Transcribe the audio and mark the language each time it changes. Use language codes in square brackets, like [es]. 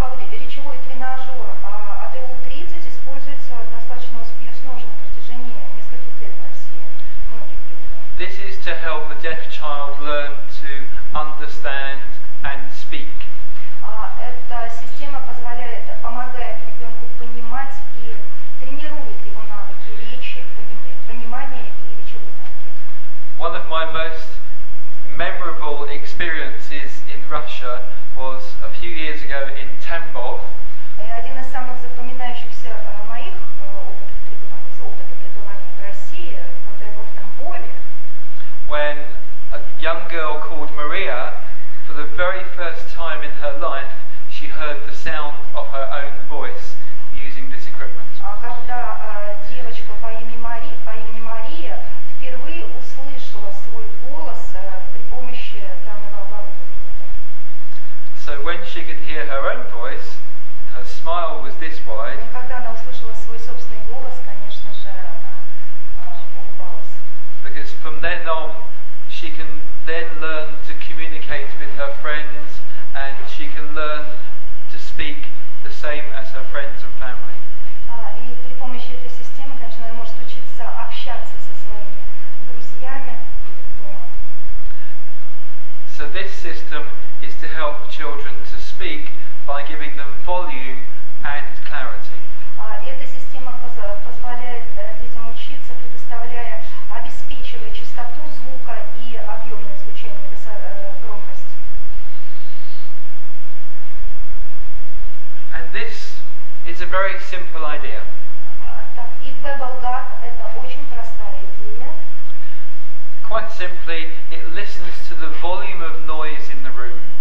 [ru] И речевой тренажер АТУ-30 используется достаточно успешно уже на протяжении нескольких лет в России. [en] This is to help a deaf child learn to understand and speak. [ru] Эта система помогает ребенку понимать и тренирует его навыки речи, понимания и речевой навыки. [en] One of my most memorable experiences in Russia was a few years ago in Tambov. [ru] Один из самых запоминающихся моих опыта пребывания в России, когда я был в Тамбове. [en] When a young girl called Maria, for the very first time in her life, she heard the sound of her own voice using this equipment. [ru] Когда девочка по имени Мария впервые услышала свой голос при помощи данного оборудования. [en] So when she could hear her own voice, her smile was this wide. [ru] Когда она услышала свой собственный голос, конечно же, она улыбалась. [en] Because from then on, she can then learn to communicate with her friends, and she can learn to speak the same as her friends and family. [ru] И при помощи этой системы, конечно, она может учиться общаться со своими друзьями дома. [en] So this system is to help children to speak by giving them volume and clarity. [ru] Эта система позволяет детям учиться, обеспечивая частоту звука и объемное звучание, громкость. [en] And this is a very simple idea. [ru] И Bubblegap — это очень простая идея. [en] Quite simply, it listens to the volume of noise in the room.